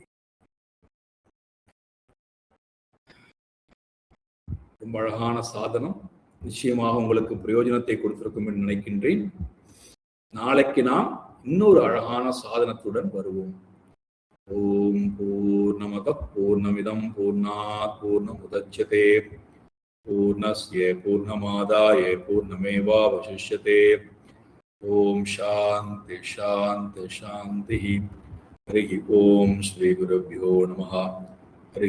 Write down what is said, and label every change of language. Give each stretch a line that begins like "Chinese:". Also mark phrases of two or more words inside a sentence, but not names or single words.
Tamil: ரொம்ப அழகான சாதனம், நிச்சயமாக உங்களுக்கு பிரயோஜனத்தை கொடுத்திருக்கும் என்று நினைக்கின்றேன். நாளைக்கு நாம் இன்னொரு அழகான சாதனத்துடன் வருவோம்.
Sanskrit: ॐ पूर्णमदः पूर्णमिदं पूर्णात् पूर्णमुदच्यते पूर्णस्य पूर्णमादाय पूर्णमेवावशिष्यते. ॐ शान्ति शान्ति शान्ति. हरि ॐ श्री गुरुभ्यो नमः.